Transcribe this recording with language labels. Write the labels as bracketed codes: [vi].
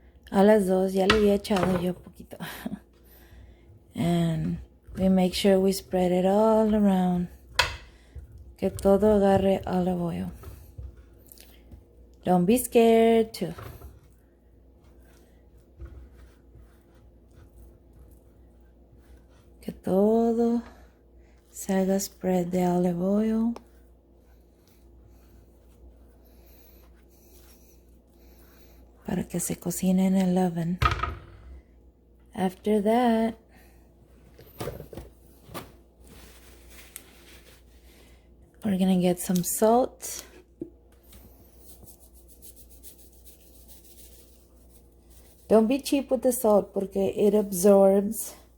[es] A las dos, ya le había echado yo poquito. [en] And we make sure we spread it all around. [es] Que todo agarre [en] olive oil. Don't be scared to. [es] Que todo se haga spread de olive oil. Para que se cocine en el oven. [en] After that, we're gonna get some salt Don't be cheap with the salt [es] porque [en] it absorbs.